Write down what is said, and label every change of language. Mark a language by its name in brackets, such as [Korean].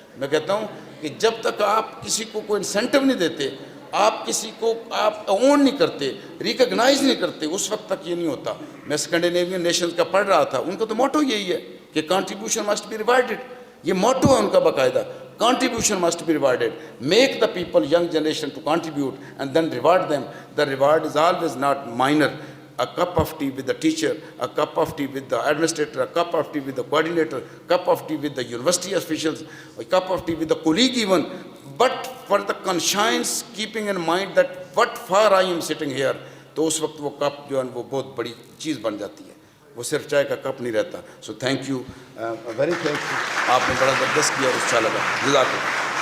[Urdu] میں کہتا ہوں کہ جب تک آپ کسی کو کوئی انسینٹیو نہیں دیتے, آپ کسی کو آپ اون نہیں کرتے, ریکگنائز نہیں کرتے, اس وقت تک یہ نہیں ہوتا. میں اسکینڈینیوین نیشنز کا پڑھ رہا تھا, ان کا تو موٹو یہی ہے کہ [English] Contribution must be rewarded. [Urdu] یہ موٹو ہے ان کا باقاعدہ, [English] contribution must be rewarded. Make the people, young generation to contribute and then reward them. The reward is always not minor. A cup of tea with the teacher, a cup of tea with the administrator, a cup of tea with the coordinator, a cup of tea with the university officials, a cup of tea with the colleague even. But for the conscience, keeping in mind that what far I am sitting here, [Urdu] تو اس وقت وہ cup جو ہے وہ بہت بڑی چیز بن جاتی ہے, وہ صرف چائے کا کپ نہیں رہتا. [English] so thank you, very thank you, [Urdu] آپ نے بڑا زبردست کیا اور اچھا لگا. جزاک اللہ.